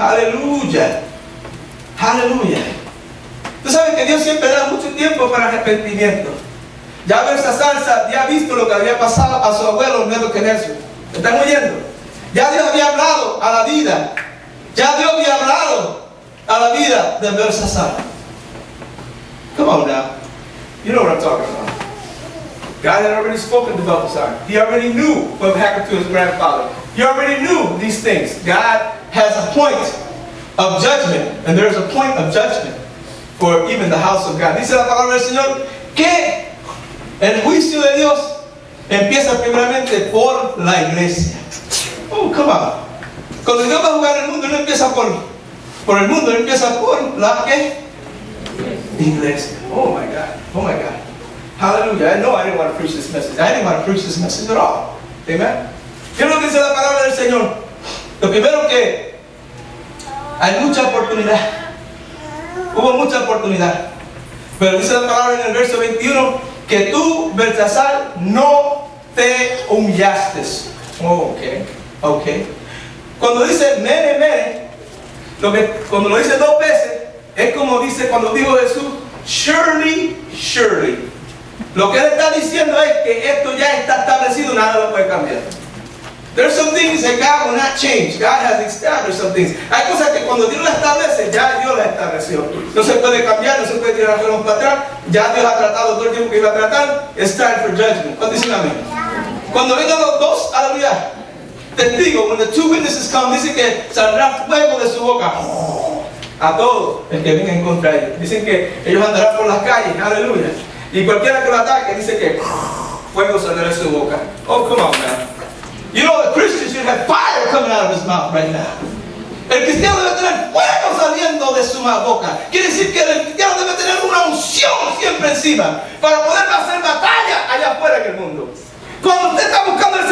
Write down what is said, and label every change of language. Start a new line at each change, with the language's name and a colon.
Spanish: Aleluya. Aleluya. Tú sabes que Dios siempre da mucho tiempo para arrepentimiento. Ya Belsasar ya ha visto lo que había pasado a su abuelo Nebuchadnezzar. ¿Me están oyendo? Ya Dios había hablado a la vida. Ya Dios había hablado a la vida de Belsasar.
English: Come on now. You know what I'm talking about. God had already spoken to Belsasar. He already knew what happened to his grandfather. He already knew these things. God has a point of judgment, and there is a point of judgment for even the house of God.
Spanish: Dice la palabra del Señor que el juicio de Dios empieza primeramente por la iglesia.
English: Oh, come on.
Spanish: Cuando Dios va a jugar el mundo, no empieza por el mundo, él empieza por la ¿qué?
English: Iglesia. Oh my God. Oh my God. Hallelujah. I know I didn't want to preach this message. I didn't want to preach this message at all. Amen.
Spanish: ¿Qué es lo que dice la palabra del Señor? Lo primero que hay mucha oportunidad. Hubo mucha oportunidad. Pero dice la palabra en el verso 21 que tú, Belsasar, no te humillaste. Oh, ok. Cuando dice mene, mene, cuando lo dice dos veces, es como dice cuando dijo Jesús,
English: surely, surely.
Spanish: Lo que él está diciendo es que esto ya está establecido, nada lo puede cambiar.
English: There's some things that God will not change. God has established some things.
Spanish: Hay cosas que cuando Dios las establece, ya Dios las estableció. No se puede cambiar, no se puede tirar los para atrás. Ya Dios ha tratado todo el tiempo que iba a tratar.
English: It's time for judgment.
Spanish: ¿Cuántos dicen amén? Cuando vengan los dos, aleluya, testigos,
English: when the two witnesses come,
Spanish: dice que saldrá fuego de su boca a todos el que venga en contra de ellos. Dicen que ellos andarán por las calles, aleluya. Y cualquiera que lo ataque, dice que fuego saldrá de su boca.
English: Oh, come on, man. You know, the Christian should have fire coming out of his mouth right now.
Spanish: El cristiano debe tener fuego saliendo de su boca. Quiere decir que el cristiano debe tener una unción siempre encima para poder hacer batalla allá afuera en el mundo. Cuando usted está buscando